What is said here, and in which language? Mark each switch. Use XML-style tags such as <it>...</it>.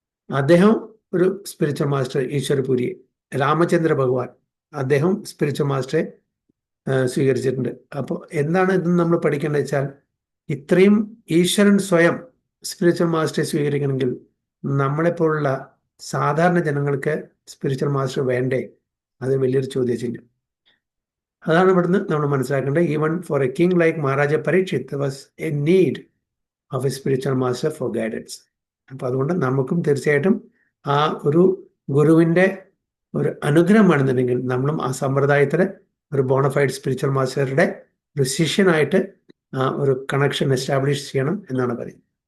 <ml>അദ്ദേഹം ഒരു spiritual master, ഈശ്വരപുരി. Ramachandra ഭഗവാൻ, അദ്ദേഹം സ്പിരിച്വൽ മാസ്റ്ററെ സ്വീകരിച്ചിട്ടുണ്ട്. അപ്പോൾ എന്താണ് ഇതെന്ന് നമ്മൾ പഠിക്കേണ്ടത് വെച്ചാൽ, ഇത്രയും ഈശ്വരൻ സ്വയം സ്പിരിച്വൽ മാസ്റ്ററെ സ്വീകരിക്കണമെങ്കിൽ നമ്മളെപ്പോലുള്ള സാധാരണ ജനങ്ങൾക്ക് സ്പിരിച്വൽ മാസ്റ്റർ വേണ്ടേ? അത് വലിയൊരു ചോദ്യചിഹ്നം. അതാണ് ഇവിടുന്ന് നമ്മൾ മനസ്സിലാക്കേണ്ടത്.</ml> <en>Even for a king like Maharaja Parikshit there was a need of a spiritual master for guidance.</en> <ml>അപ്പൊ അതുകൊണ്ട് നമുക്കും തീർച്ചയായിട്ടും ആ ഒരു ഗുരുവിന്റെ ഒരു അനുഗ്രഹം വേണമെന്നുണ്ടെങ്കിൽ നമ്മളും ആ സമ്പ്രദായത്തില് ഒരു ബോണഫൈഡ് സ്പിരിച്വൽ മാസ്റ്ററുടെ ഒരു ശിഷ്യനായിട്ട് ആ ഒരു കണക്ഷൻ എസ്റ്റാബ്ലിഷ് ചെയ്യണം എന്നാണ് പറയുന്നത്.</ml>